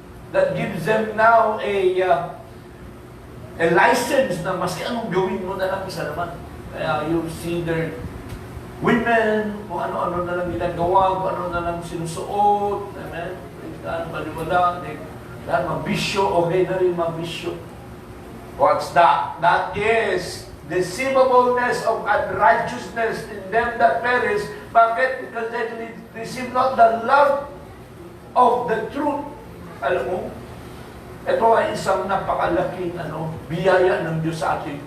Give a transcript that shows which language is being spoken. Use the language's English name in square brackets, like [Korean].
[English] That gives them now a license [Filipino] na maski anong gawin mo na lang sa laman. Kaya [English] you see their women, [Filipino] kung ano-ano na lang ginagawa, kung ano na lang sinusuot, amen? Baliwala, dahil mabisyo, okay na rin mabisyo. [English] What's that? That is deceivableness of unrighteousness in them that perish. [Filipino] Bakit? [English] Because they receive not the love of the truth. [Filipino] Alam mo, ito ay isang napakalaking biyaya ng Diyos sa atin.